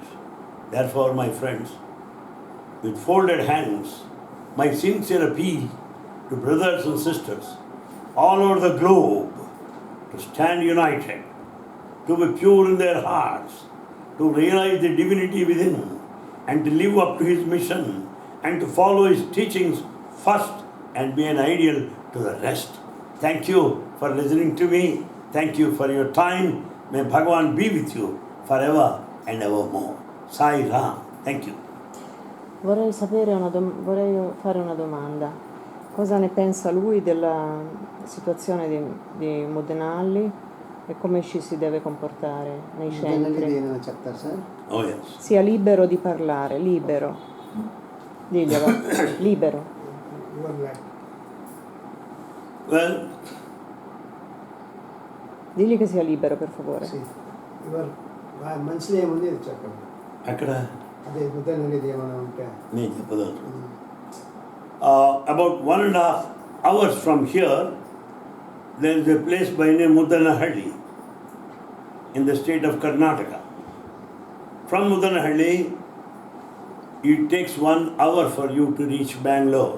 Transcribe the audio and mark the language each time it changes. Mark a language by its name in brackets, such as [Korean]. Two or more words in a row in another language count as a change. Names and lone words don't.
[English] Therefore, my friends, with folded hands, my sincere appeal to brothers and sisters all over the globe to stand united, to be pure in their hearts, to realize the divinity within, and to live up to His mission, and to follow His teachings first and be an ideal to the rest. Thank you for listening to me. Thank you for your time. May Bhagavan be with you forever and evermore. Sai Ram. Thank you. [Italian] Vorrei fare una domanda. Cosa ne pensa lui della situazione di Mudenalli e come ci si deve comportare nei centri? [English] Oh yes. [Italian] Sia libero di parlare, libero. Diglielo, libero. [English] Well, [Italian] Digli che sia libero, per favore. Sì. [Telugu] మనసులో ఏముంది అది చెప్పండి. అక్కడ అదే ముద్దననేది ఏమైనా ఉంటే నేను చెప్పదలుచుకున్నాను. [English] About 1.5 hours from here, there is a place by name Mudanahalli in the state of Karnataka. From Mudanahalli, it takes 1 hour for you to reach Bangalore.